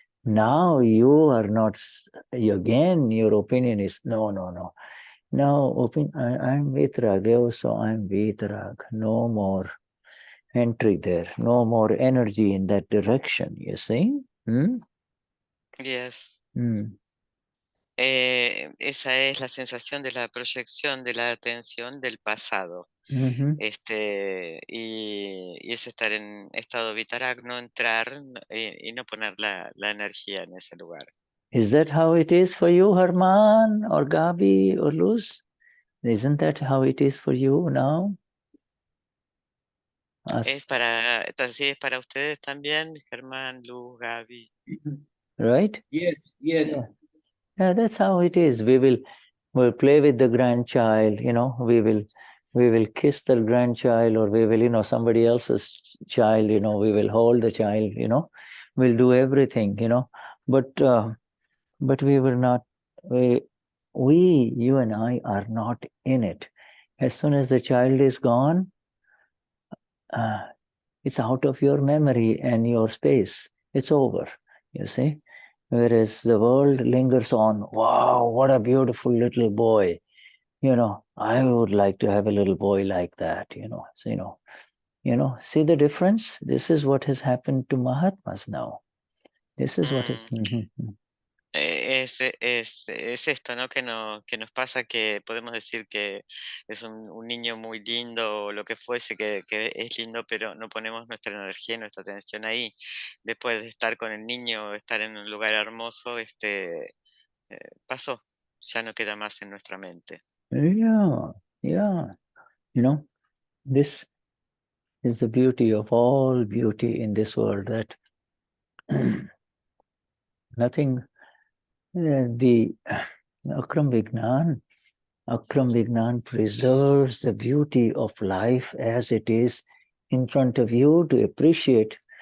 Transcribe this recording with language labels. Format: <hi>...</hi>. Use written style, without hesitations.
<en>Now you are not, again, your opinion is, no. Now, I'm Vitrag, so I'm Vitrag. No more entry there, no more energy in that direction, you see? Yes. Mm.</en> <es>Esa es la sensación de la proyección de la atención del pasado. Mm-hmm. Y es estar en estado vitarag, no entrar y no poner la energía en ese lugar.</es> <en>Is that how it is for you, Herman, or Gabi, or Luz? Isn't that how it is for you now?</en> <es>Es para ustedes también, Germán, Luz, Gaby.</es> <en>Right? Yes. Yeah, that's how it is. We'll play with the grandchild, you know, we will kiss the grandchild, or we will, you know, somebody else's child, you know, we will hold the child, you know, we'll do everything, you know, but we will not, you and I are not in it. As soon as the child is gone, it's out of your memory and your space. It's over, you see. Whereas the world lingers on. Wow, what a beautiful little boy. You know, I would like to have a little boy like that, you know. So, see the difference? This is what has happened to Mahatmas now. This is what is...</en> <es>Es esto, ¿no? Que nos pasa, que podemos decir que es un niño muy lindo o lo que fuese, que es lindo, pero no ponemos nuestra energía y nuestra atención ahí. Después de estar con el niño, estar en un lugar hermoso, pasó, ya no queda más en nuestra mente.</es> <en>Yeah. You know, this is the beauty of all beauty in this world, that nothing, the Akram Vignan preserves the beauty of life as it is in front of you to appreciate</en>